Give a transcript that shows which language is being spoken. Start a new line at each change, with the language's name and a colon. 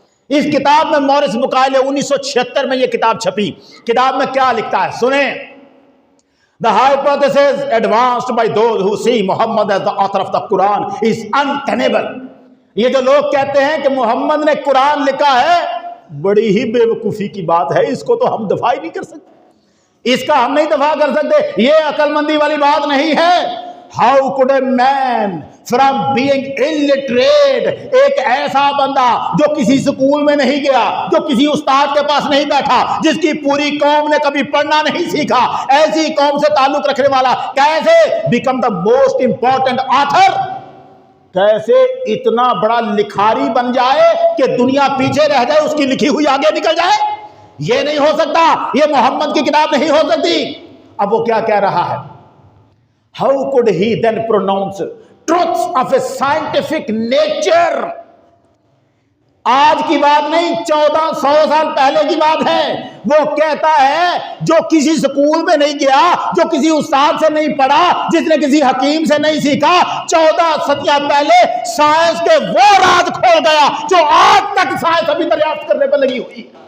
Urdu: اس کتاب میں مورس بکائلے 1976 میں یہ کتاب چھپی. کتاب میں کیا لکھتا ہے سنیں.
English: The hypothesis advanced by those who see Muhammad as the author of the Quran is untenable.
Urdu: یہ جو لوگ کہتے ہیں کہ محمد نے قرآن لکھا ہے بڑی ہی بے وقوفی کی بات ہے. اس کو تو ہم دفاع ہی نہیں کر سکتے. اس کا ہم نہیں دفاع کر سکتے. یہ عقل مندی والی بات نہیں ہے.
English: How could a man from being illiterate,
Urdu: ایک ایسا بندہ جو کسی سکول میں نہیں گیا، جو کسی استاد کے پاس نہیں بیٹھا، جس کی پوری قوم نے کبھی پڑھنا نہیں سیکھا، ایسی قوم سے تعلق رکھنے والا کیسے
English: become the most important author؟
Urdu: کیسے اتنا بڑا لکھاری بن جائے کہ دنیا پیچھے رہ جائے، اس کی لکھی ہوئی آگے نکل جائے؟ یہ نہیں ہو سکتا. یہ محمد کی کتاب نہیں ہو سکتی. اب وہ کیا کہہ رہا ہے؟
English: How could he then pronounce truths of a scientific nature?
Urdu: آج کی بات نہیں، 1400 سال پہلے کی بات ہے. وہ کہتا ہے جو کسی سکول میں نہیں گیا، جو کسی استاد سے نہیں پڑھا، جس نے کسی حکیم سے نہیں سیکھا، 14 صدیاں پہلے سائنس کے وہ راز کھول گیا جو آج تک سائنس ابھی دریافت کرنے پر لگی ہوئی.